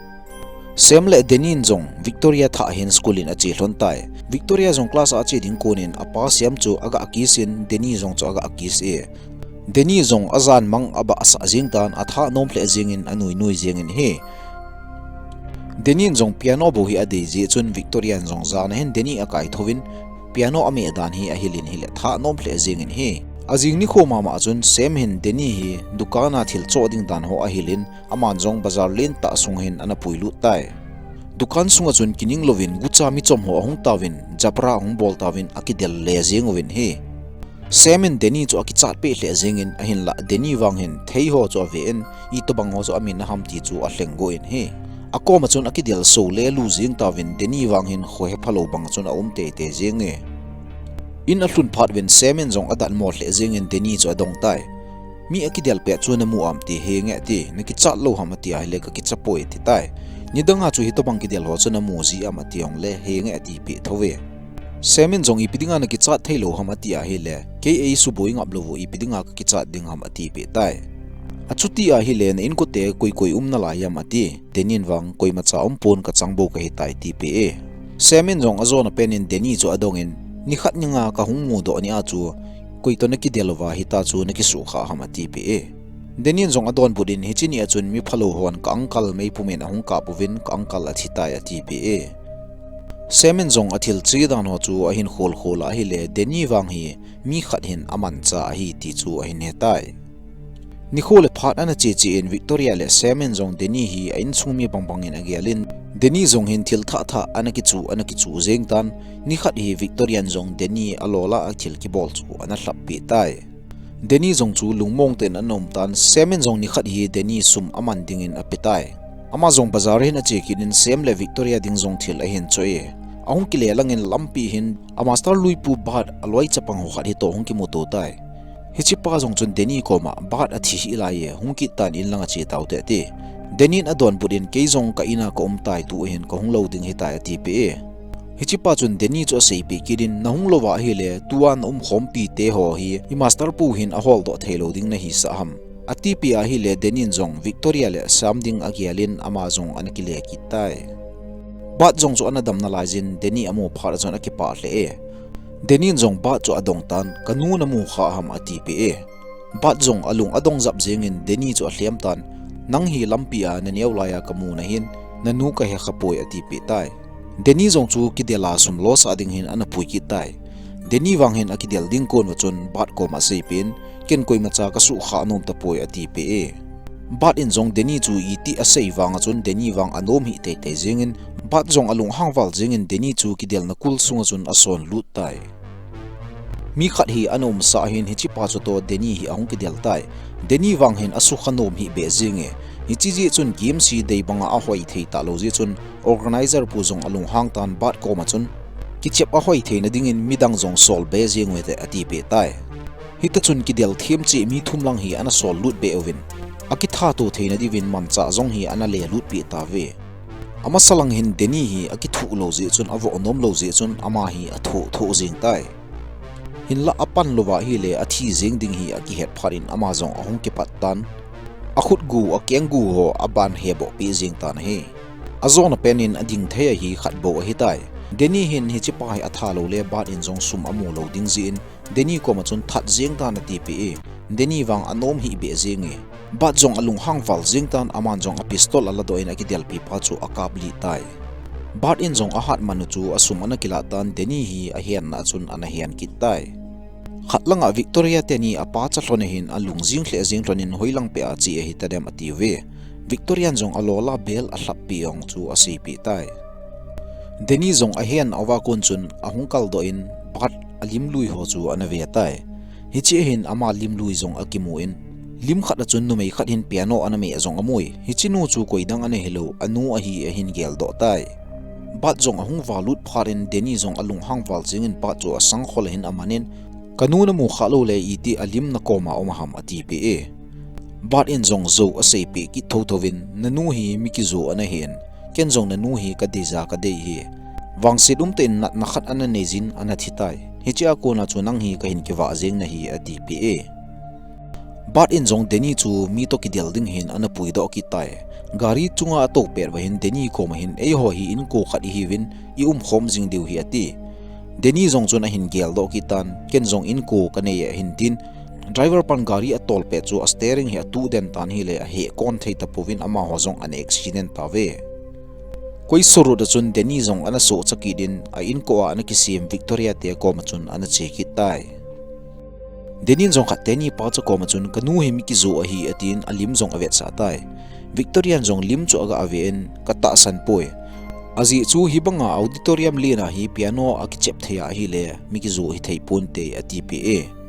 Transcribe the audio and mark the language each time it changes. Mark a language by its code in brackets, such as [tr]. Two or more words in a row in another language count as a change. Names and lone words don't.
[tcz] sem le denin jong victoria tha hin schoolin a che hlon tai victoria jong class a che ding konin apa sem chu aga akisin deni jong chu aga akis e deni jong azan mang aba asa jing tan atha nom ple jingin anui nui jengin he denin jong piano bo hi ade je chun victorian jong za na hen deni akai thovin piano ame dan hi a hilin hi le tha nom ple jingin he azing ni khoma ma chun sem hin deni hi dukana thil cho ding dan ho a hilin aman jong bazar len ta sung hin ana puilu tai dukan sunga chun kining lovin gucha mi chom ho hong tawin japra hong bol tawin akidel le jengwin he semen deni chu akichat pe hle jengin ahin la deni wang hin thei ho chu ve en I to bang ho chu amin na ham ti chu a hleng go in he akoma chun akidel so le lu jing tawin deni wang hin kho he phalo bang chun a te te jenge in a hlun phat wen semen jong adan mo hle jengin deni chu adong tai mi akidel pe chu na mu am ti he nge ti na ki chat lo ham ti ai le ka ki chapoi ti tai ni danga chu hi to bang kidel ho chu na mu ji am ti ong le he nge ti pe thove semen jong ipidinga na ki chat thailo ham ti a he le ke ei su boi ngap lo ipidinga ka ki chat ding ham ti pe tai achuti a hi le na in ko te koi na la yam ati denin wang koi ma cha pon ka changbo ka hi tai ti pe e semen jong azona penin deni chu adongin ni khat ninga ka hung mu do ni a chu koi to na ki delwa hi ta chu na ki su kha ham ti pe e denin jong adon budin hi chini achun mi phalo hon ka angkal mei pumen ahung ka puvin ka angkal athi tai ati pe e semen jong athil chi dan ho chu ahin khol khola hi le deni wang hi mi khat hin aman cha hi ti chu ahin he tai ni khole phat ana che in victoria le semen jong deni hi ain chungmi bangbang in agialin deni jong hin thil tha ana ki chu jeng tan ni khat hi victorian jong deni alola athil ki bol chu ana hlap pi tai deni jong chu lungmong ten anom tan semen jong ni khat hi deni sum aman ding in apitai ama jong bazar hin a che kin sem le victoria ding jong thil a hin choi ahung ki le langin lampi hin a master lui pu bat aloi chapang ho khat hi to hung ki moto tai hichi pa jong chun deni koma bat a thi hi lai ye hung ki tan in langa chi tau te ti denin adon budin ke jong ka ina ko tai tu hin ko hung lo ding hi tai ti pe hichi pa chun deni cho sei pi kidin na hung lowa hi le tuan khom pi te ho hi i master pu hin a hol do thelo ding na hi sa ham ati pi a hi le denin jong Victoria le samding agialin ama jong an ki le ki tai bat jong chu anadam na lajin deni amu phar jon akipa le e denin jong bat chu adong tan kanu na mu kha ham ati pi e bat jong alung adong zap jengin deni chu hliam tan nang hi lampia na neulaya kamu na hin nanu ka he khapoi ati pi tai deni jong chu kidela sum los ading hin ana pui ki tai deni wang hin akidel ding kon wachon bat ko ma sei pin ken koi macha ka su kha nom ta poi ati pi e bat in jong deni chu iti a sei wang achon deni wang anom hi te te jengin bat jong alung hangwal jengin deni chu kidel na kul sunga chun ason lut tai mi khat hi anom sa hin hi chi pa chu to deni hi ahung kidel tai deni wang hin asu khanom hi be jenge hi chi ji chun game si dei banga a hoi thei ta lo ji chun organizer pu jong alung hang tan bat ko ma chun ki chep a hoi thei na ding in midang jong sol be jeng we te ati pe tai hi ta chun kidel them chi mi thum lang hi ana sol lut be ovin aki tha to theina divin man cha jong hi ana le lut pi ta ve ama salang hin deni hi aki thu lo ji chun avo onom lo ji chun ama hi a thu jing tai hin la apan lova hi le athi jing ding hi aki het pharin ama jong ahung ki pattan akhut gu akeng gu ho aban hebo pi jing tan he azona penin ading thea hi khat bo hi tai deni hin hi chi pai atha lo le bat in jong sum amu lo ding zin deni ko ma chun that jing tan ti pi deni wang anom hi be jing e bat jong alung hangwal jing tan aman jong a pistol ala do in akidel pi pa chu akabli tai bat in jong a hat manu chu asum ana kila tan deni hi a hian na chun ana hian ki tai khatlanga Victoria teni apa cha hlone hin alung jing hle jing hlonin hoilang pe a chi hi tadem ati ve Victorian jong alola bel a hlap pi ong chu a si pi tai deni jong a hian awa kun chun ahungkal do in bat alim lui ho chu ana ve tai hi chi hin ama lim lui jong akimu in lim khat a chun nu mei khat hin piano ana me jong amoi hi chinu chu koidang ane hello anu a hi hin gel do tai bat jong ahung walut pharin deni jong alung hangwal jingin pa chu asang khol hin amanin kanuna mu khalo le iti alim na koma omaham ati pe e bat in jong zo asei pe ki thothovin nanu hi mikizo ana hen ken jong nanu hi ka deja ka dei hi wangsit ten nat na khat ana nejin ana thitai hi cha ko na chu nang hi ka hin ki wa jeng na hi ati pe e bat in jong deni chu mi to ki del ding hin ana pui do ki tai gari chunga to per wa hin deni ko ma hin e ho hi in ko khat hi win i khom jing deu hi ati deni jong chuna hin gel do ki tan ken jong in ko kane ya hin tin driver pan gari atol pe chu steering hi atu den tan hi le he kon thei ta povin ama ho jong an accident ta ve koi soro da chun deni jong ana so chaki din a in ko ana ki sim Victoria te ko ma chun ana che ki tai denin jong khat teni pa cha ko ma chun kanu he mi ki zo a hi atin alim jong avet sa tai Victorian jong lim chu aga aven kata san poi azi chu hibanga auditorium lena hi piano akichep thea hi le mikizu hi theipun te atipa